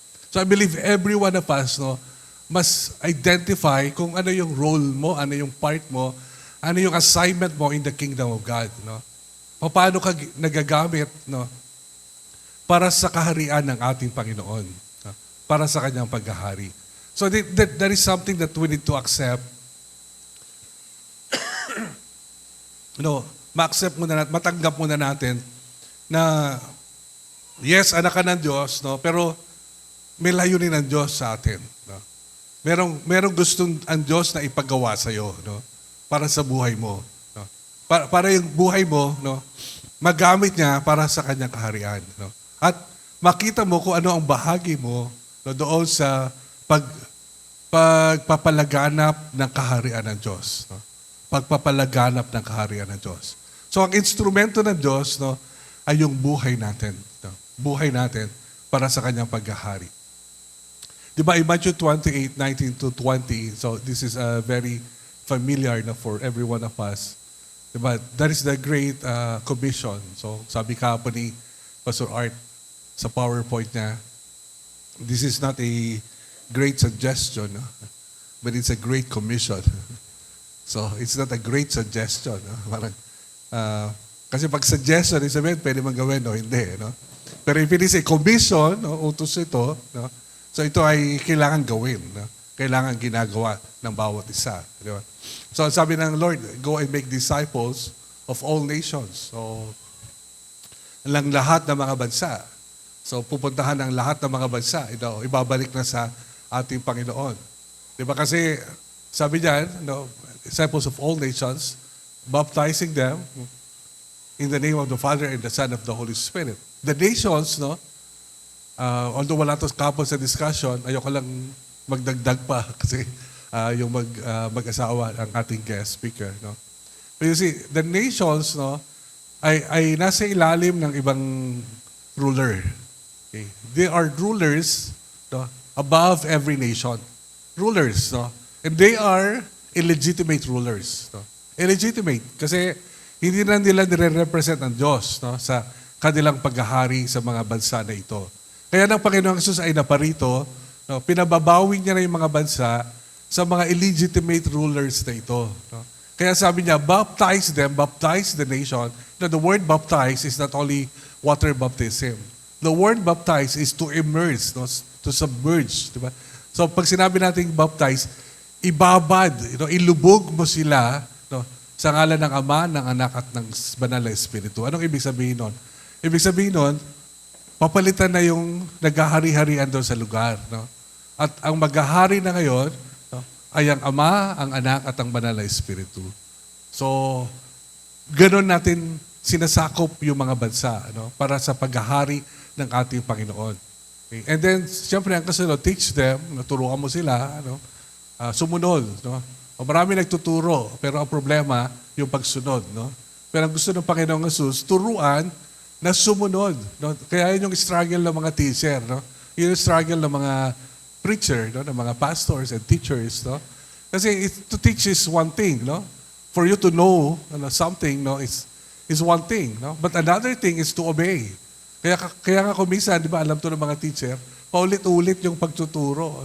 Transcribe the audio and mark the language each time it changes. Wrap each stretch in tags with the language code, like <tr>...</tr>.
<en>So I believe every one of us, no, must identify</en> <tl>kung ano yung role mo, ano yung part mo, ano yung assignment mo</tl> <en>in the kingdom of God. No?</en> <tl>Paano ka nagagamit,</tl> <en>no,</en> <tl>para sa kaharian ng ating Panginoon, no? Para sa kanyang paghahari.</tl> <en>So that is something that we need to accept.</en> <tl>Ma-accept muna natin, matanggap muna natin na yes, anak ka ng Diyos, no? Pero may layunin ng Diyos sa atin. No? Merong gustong ang Diyos na ipagawa sa iyo, no? Para sa buhay mo. No? Para yung buhay mo, no? Magamit niya para sa kanyang kaharian. No? At makita mo kung ano ang bahagi mo, no, doon sa pagpapalaganap ng kaharian ng Diyos. No? Pagpapalaganap ng kaharian ng Diyos. So ang instrumento ng Diyos, no, ay yung buhay natin. No? Buhay natin para sa kanyang paghahari.</tl> <en>Diba, in Matthew 28:19-20, so this is very familiar na for every one of us. Diba, that is the great commission. So</en> <tl>sabi kahapon ni Pastor Art sa PowerPoint niya,</tl> <en>this is not a great suggestion, no? But it's a great commission. So it's not a great suggestion.</en> <tl>No? Parang, kasi pag suggestion, sabihin, pwede man gawin, no? Hindi. No?</tl> <en>Pero if it is a commission, no?</en> <tl>Utos ito, no? So ito ay kailangan gawin. No? Kailangan ginagawa ng bawat isa. Di ba? So sabi ng Lord,</tl> <en>go and make disciples of all nations.</en> <tl>So, lang lahat ng mga bansa. So pupuntahan ng lahat ng mga bansa. Ito, ibabalik na sa ating Panginoon. Di ba kasi, sabi niyan,</tl> <en>no, disciples of all nations, baptizing them in the name of the Father and the Son of the Holy Spirit. The nations,</en> <tl>no, although wala ito kapos sa discussion, ayoko lang magdagdag pa kasi yung mag-asawa ang ating guest speaker. No?</tl> <en>But you see, the nations, no,</en> <tl>ay nasa ilalim ng ibang</tl> <en>ruler. Okay? They are rulers, no, above every nation. Rulers, no? And they are illegitimate rulers.</en> <tl>No? Illegitimate kasi hindi na nila nire-represent ang Diyos, no, sa kanilang paghahari sa mga bansa na ito. Kaya ng Panginoong Jesus ay naparito, no, pinababawi niya na yung mga bansa sa mga illegitimate rulers na ito.</tl> <en>No?</en> <tl>Kaya sabi niya,</tl> <en>baptize them, baptize the nation. Now, the word baptize is not only water baptism. The word baptize is to immerse, no, to submerge.</en> <tl>Diba? So pag sinabi natin baptize, ibabad, ilubog mo sila, no, sa ngalan ng Ama, ng Anak at ng Banal na Espiritu. Anong ibig sabihin nun? Ibig sabihin nun, papalitan na yung naghahari-harian doon sa lugar. No? At ang maghahari na ngayon, no, ay ang Ama, ang Anak at ang Banal na Espiritu. So, ganun natin sinasakop yung mga bansa, no, para sa paghahari ng ating Panginoon. Okay? And then, siyempre, ang kasunod,</tl> <en>teach them,</en> <tl>turuan mo sila, no, sumunod. No? O marami nagtuturo, pero ang problema, yung pagsunod. No? Pero ang gusto ng Panginoong Jesus, turuan na sumunod. No? Kaya yun yung struggle ng mga teacher. No? Yun yung struggle ng mga preacher, no? Ng mga pastors and teachers. No?</tl> <en>Kasi to teach is one thing. No? For you to know something, no, is one thing. No? But another thing is to obey.</en> <tl>Kaya nga kuminsan, di ba, alam to ng mga teacher, paulit-ulit yung pagtuturo.</tl>